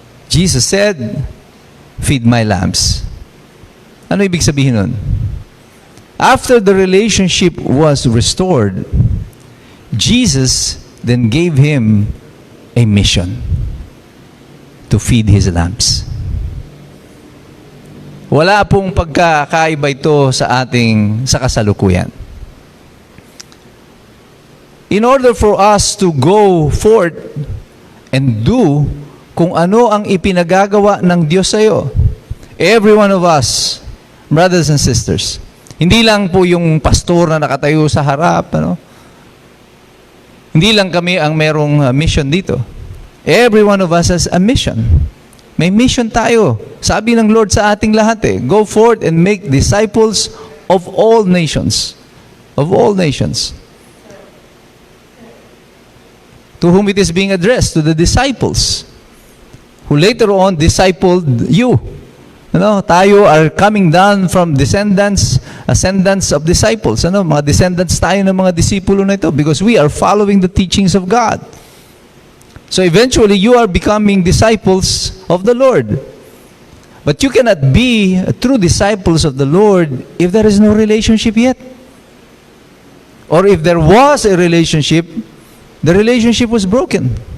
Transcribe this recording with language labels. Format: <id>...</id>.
<en>Jesus said, feed my lambs.</en> <tl>Ano ibig sabihin nun?</tl> <en>After the relationship was restored, Jesus then gave him a mission to feed his lambs.</en> <tl>Wala pong pagkakaiba ito sa kasalukuyan.</tl> <en>In order for us to go forth and do</en> <tl>kung ano ang ipinagagawa ng Diyos sa iyo.</tl> <en>Every one of us, brothers and sisters.</en> <tl>Hindi lang po yung pastor na nakatayo sa harap. Hindi lang kami ang merong mission dito.</tl> <en>Every one of us has a mission.</en> <tl>May mission tayo. Sabi ng Lord sa ating lahat</tl> <en>go forth and make disciples of all nations. Of all nations. To whom it is being addressed? To the disciples. Who later on discipled you.</en> <tl>Tayo</tl> <en>are coming down from ascendants of disciples.</en> <tl>Mga descendants tayo ng mga disipulo na ito</tl> <en>because we are following the teachings of God. So eventually, you are becoming disciples of the Lord. But you cannot be true disciples of the Lord if there is no relationship yet. Or if there was a relationship, the relationship was broken.</en>